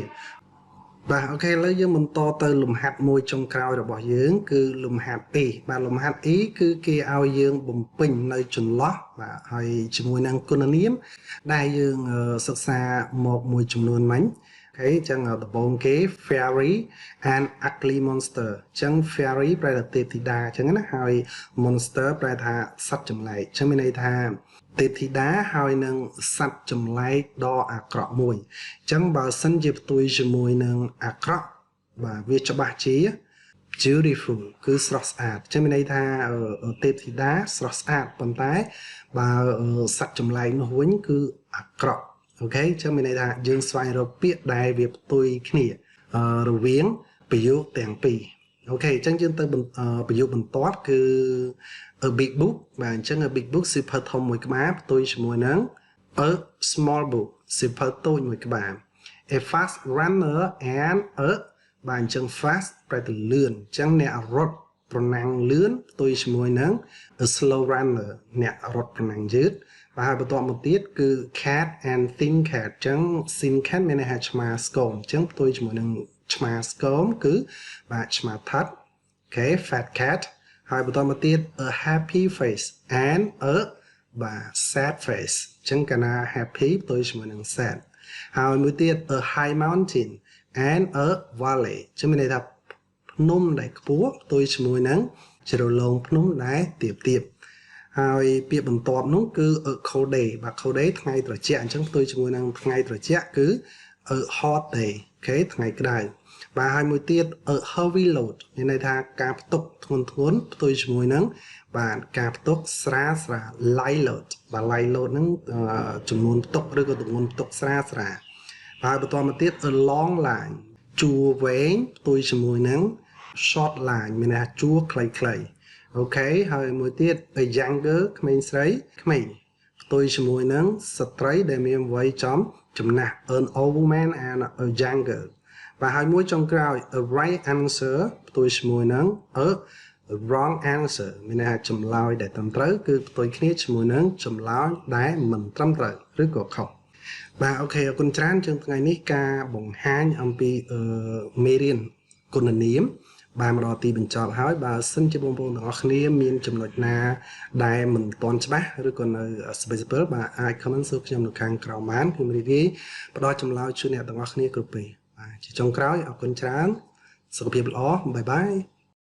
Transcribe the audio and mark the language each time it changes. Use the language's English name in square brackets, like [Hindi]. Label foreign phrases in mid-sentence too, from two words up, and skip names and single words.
[Khmer] បាទអូខេឥឡូវយើងបន្តទៅលំហាត់មួយចុងក្រោយរបស់យើងគឺលំហាត់ E បាទលំហាត់ E គឺគេឲ្យយើងបំពេញនៅចន្លោះបាទហើយជាមួយនឹងគុណនាមដែលយើង សិក្សាមកមួយចំនួនមិញអូខេអញ្ចឹងដំបូងគេ [English] fairy and ugly monster [Khmer] អញ្ចឹង fairy ប្រែថាទេពធីតាអញ្ចឹងណាហើយ monster ប្រែថាស ត្វចម្លែកអញ្ចឹងមានន័យថាទេពធីតាហើយនឹងសត្វចម្លែកដ៏អាក្រក់មួយអញ្ចឹងបើសិនជាផ្ទុយជាមួយនឹងអាក្រក់បាទវាច្បាស់ជា beautiful គឺស្រស់ស្អាតអញ្ចឹងមានន័យថាទេពធីតាស្រស់ស្អាតប៉ុន្តែបើសត្វចម្លែកនោះវិញគឺអាក្រក់អូខេអញ្ចឹងមានន័យថាយើងស្វែងរកពាក្យដែលវាផ្ទុយគ្នារវាងប្រយោគទាំងពីរអូខេអញ្ចឹងយើងទៅប្រយោគបន្ទាប់គឺ [English] a big book [Khmer] បាទអញ្ចឹង [English] a big book [Khmer] សៀវភៅធំមួយក្បាលផ្ទុយជាមួយនឹង [English] a small book [Khmer] សៀវភៅតូចមួយក្បាល [English] a fast runner and a [Khmer] បាទអញ្ចឹង fast ប្រែទៅលឿនអញ្ចឹងអ្នករត់ប្រណាំងលឿនផ្ទុយជាមួយនឹង [English] a slow runner [Khmer] អ្នករត់ប្រណាំងយឺតបាទហើយបន្ទាប់មកទៀតគឺ [English] cat and thin cat [Khmer] អញ្ចឹង [English] thin cat [Khmer] មានន័យថាឆ្មាស្គមអញ្ចឹងផ្ទុយជាមួយនឹងឆ្មាស្គមគឺបាទឆ្មា ថត់អូខេ [English] fat cat [Khmer] ហើយបន្តមកទៀត [English] a happy face and a [Khmer] បាទ [English] sad face [Khmer] អញ្ចឹងកាលណា happy ផ្ទុយជាមួយនឹង sad ហើយមួយទៀត [English] a high mountain and a valley [Khmer] អញ្ចឹងមានន័យថាភ្នំដែលខ្ពស់ផ្ទុយជាមួយនឹងជ្រលងភ្នំដែលទាបហើយពាក្យបន្ទាប់នោះគឺ [English] a cold day [Khmer] បាទ [English] cold day [Khmer] ថ្ងៃត្រជាក់អញ្ចឹងផ្ទុយជាមួយនឹងថ្ងៃត្រជាក់គឺ [English] a hot day [Khmer] អូខេថ្ងៃក្តៅបាទហើយមួយទៀត [English] a heavy load [Khmer] មានន័យថាការផ្ទុកធ្ងន់ផ្ទុយជាមួយនឹងបាទការផ្ទុកស្រាល [English] light load [Khmer] បាទ [English] light load [Khmer] ហ្នឹងចំនួនផ្ទុក ឬក៏ទម្ងន់ផ្ទុកស្រាលហើយបន្តមកទៀត [English] a long line [Khmer] ជួរវែងផ្ទុយជាមួយនឹង [English] short line [Khmer] មានន័យថាជួរខ្លីអូខេហើយមួយទៀត [English] a younger [Khmer] ក្មេងស្រីក្មេងផ្ទុយជាមួយនឹង ស្ត្រីដែលមានវ័យចំណាស់ [English] an old woman and a younger [Khmer] បាទហើយមួយចុងក្រោយ [English] a right answer [Khmer] ផ្ទុយជាមួយនឹង [English] a wrong answer [Khmer] មាន ន័យថាចម្លើយដែលត្រឹមត្រូវគឺផ្ទុយគ្នាជាមួយនឹងចម្លើយដែលមិនត្រឹមត្រូវឬក៏ខុសបាទអូខេអរគុណច្រើនជាងថ្ងៃនេះការបង្ហាញអំពីមេរៀនគុណនាមបានមកដល់ទីបញ្ចប់ហើយបើសិនជាបងប្អូនទាំងអស់គ្នាមានចំណុចណាដែលមិនទាន់ច្បាស់ឬក៏នៅស្បិចស្ពិលបាទអាច comment សួរខ្ញុំនៅខាងក្រោមបានខ្ញុំរីករាយផ្ដល់ចម្លើយជូនអ្នកទាំងអស់គ្នាគ្រប់ពេលបាទជាចុងក្រោយអរគុណច្រើនសុខភាពល្អ [English] bye bye